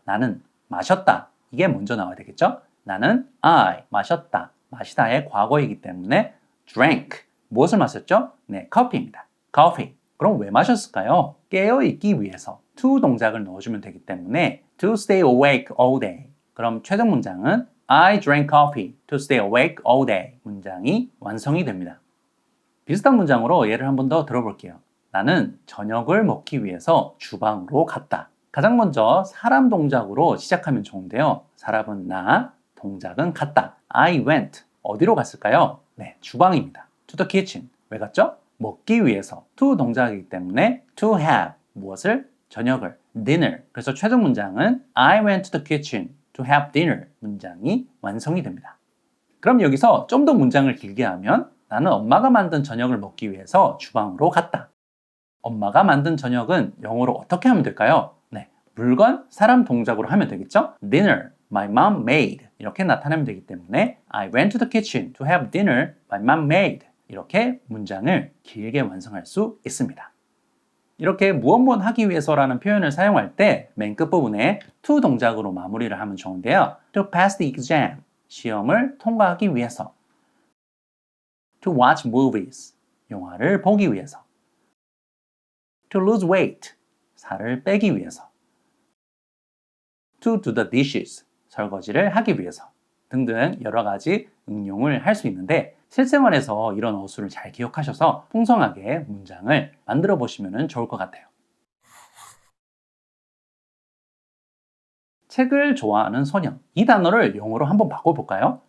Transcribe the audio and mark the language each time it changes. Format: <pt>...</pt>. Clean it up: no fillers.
<ko>나는 마셨다. 이게 먼저 나와야 되겠죠? 나는 I 마셨다. 마시다의 과거이기 때문에 drank 무엇을 마셨죠? 네, 커피입니다. coffee. 그럼 왜 마셨을까요? 깨어있기 위해서 to 동작을 넣어주면 되기 때문에</ko> <en>to stay awake all day.</en> <ko>그럼 최종 문장은</ko> <en>I drank coffee to stay awake all day.</en> <ko>문장이 완성이 됩니다. 비슷한 문장으로 예를 한 번 더 들어볼게요. 나는 저녁을 먹기 위해서 주방으로 갔다. 가장 먼저 사람 동작으로 시작하면 좋은데요. 사람은 나, 동작은 갔다.</ko> <en>I went.</en> <ko>어디로 갔을까요? 네, 주방입니다.</ko> <en>To the kitchen.</en> <ko>왜 갔죠? 먹기 위해서. to 동작이기 때문에 to have. 무엇을? 저녁을. dinner. 그래서 최종 문장은</ko> <en>I went to the kitchen to have dinner.</en> <ko>문장이 완성이 됩니다. 그럼 여기서 좀 더 문장을 길게 하면 나는 엄마가 만든 저녁을 먹기 위해서 주방으로 갔다. 엄마가 만든 저녁은 영어로 어떻게 하면 될까요? 네, 물건, 사람 동작으로 하면 되겠죠?</ko> <en>Dinner, my mom made</en> <ko>이렇게 나타내면 되기 때문에</ko> <en>I went to the kitchen to have dinner my mom made</en> <ko>이렇게 문장을 길게 완성할 수 있습니다. 이렇게 무엇 하기 위해서라는 표현을 사용할 때 맨 끝부분에 to 동작으로 마무리를 하면 좋은데요.</ko> <en>To pass the exam, 시험을 통과하기 위해서. To watch movies, 영화를 보기 위해서. To lose weight, 살을 빼기 위해서. To do the dishes, 설거지를 하기 위해서.</en> <ko>등등 여러 가지 응용을 할 수 있는데 실생활에서 이런 어수를 잘 기억하셔서 풍성하게 문장을 만들어 보시면 좋을 것 같아요. 책을 좋아하는 소년. 이 단어를 영어로 한번 바꿔볼까요?</ko>